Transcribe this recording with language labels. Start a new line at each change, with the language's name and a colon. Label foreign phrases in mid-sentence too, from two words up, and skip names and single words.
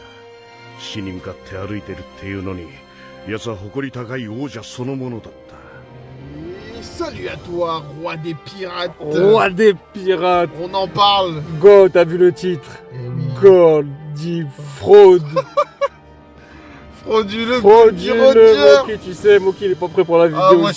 Japanese: 死に向かって歩いてるっていうのに、奴は誇り高い王者そのものだった。
French: Salut à toi, roi des pirates. Roi des pirates. On en parle. Go, t'as vu le titre? Oui. Gold, dit fraude. Frauduleux, Frauduleux, Moki, tu sais, Moki il est pas prêt pour la vidéo. Ah, moi